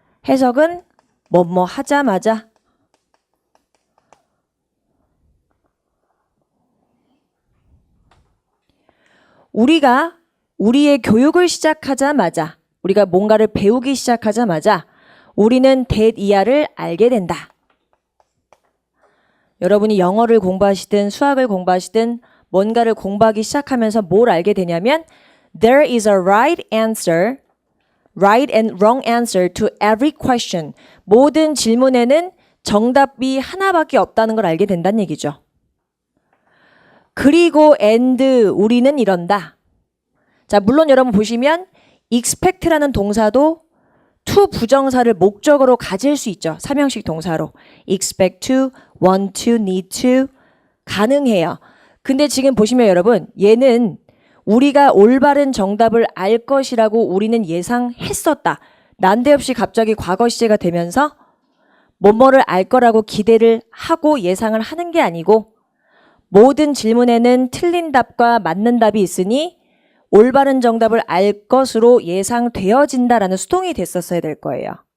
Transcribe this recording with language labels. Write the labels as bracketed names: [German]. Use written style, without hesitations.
[Korean] 해석은 뭐뭐 하자마자, 우리가 우리의 교육을 시작하자마자, 우리가 뭔가를 배우기 시작하자마자 우리는 that 이하를 알게 된다. 여러분이 영어를 공부하시든 수학을 공부하시든 뭔가를 공부하기 시작하면서 뭘 알게 되냐면 [English] there is a right answer, right and wrong answer to every question. [Korean] 모든 질문에는 정답이 하나밖에 없다는 걸 알게 된다는 얘기죠. 그리고 and 우리는 이런다. 자, 물론 여러분 보시면 expect라는 동사도 to 부정사를 목적으로 가질 수 있죠. 3형식 동사로. expect to, want to, need to 가능해요. 근데 지금 보시면 여러분 얘는 우리가 올바른 정답을 알 것이라고 우리는 예상했었다. 난데없이 갑자기 과거 시제가 되면서 뭐뭐를 알 거라고 기대를 하고 예상을 하는 게 아니고 모든 질문에는 틀린 답과 맞는 답이 있으니 올바른 정답을 알 것으로 예상되어진다라는 수동이 됐었어야 될 거예요.